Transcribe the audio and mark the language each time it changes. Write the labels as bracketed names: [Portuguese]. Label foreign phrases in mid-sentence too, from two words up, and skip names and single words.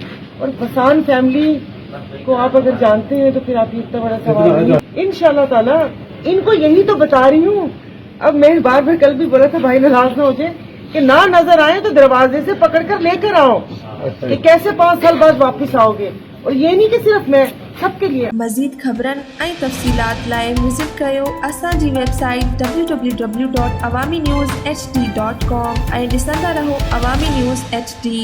[Urdu] اور بسان فیملی کو آپ اگر جانتے ہیں تو پھر آپ یہ اتنا بڑا سوال نہیں. انشاءاللہ تعالی ان کو یہی تو بتا رہی ہوں. اب میں بار بار کل بھی بولا تھا بھائی ناراض نہ ہو جائے کہ نہ نظر آئے تو دروازے سے پکڑ کر لے کر آؤ کہ کیسے 5 سال بعد واپس آؤ گے. اور یہ نہیں کہ صرف میں, سب کے لیے. [Sindhi] مزید خبرن ऐं तफ़सीलात लाइ विज़िट कयो असांजी वेबसाइट www.awamiNewsHD.com ऐं ॾिसंदा रहो अवामी न्यूज़ HD.